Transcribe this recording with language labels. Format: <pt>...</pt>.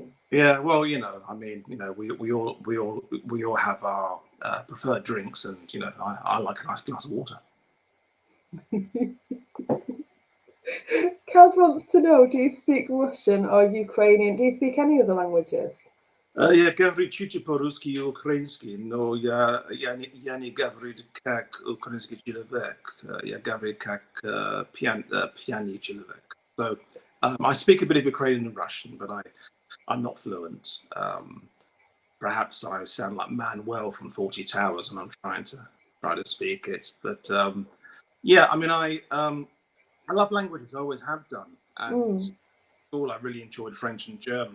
<en>Yeah, well, you know, I mean, you know, we all have our preferred drinks, and you know, I like a nice glass of water. Kaz wants to know: do you speak Russian or Ukrainian? Do you speak any other languages?</en> <ru>Я говорю чуть-чуть по-русски и украински, но я не говорю как украинский человек, я говорю как пьяный человек.</ru> <en>So I speak a bit of Ukrainian and Russian, but I'm not fluent. Perhaps I sound like Manuel from 40 Towers when I'm trying to speak it. But yeah, I mean, I love languages. I always have done, and all I really enjoyed French and German.</en>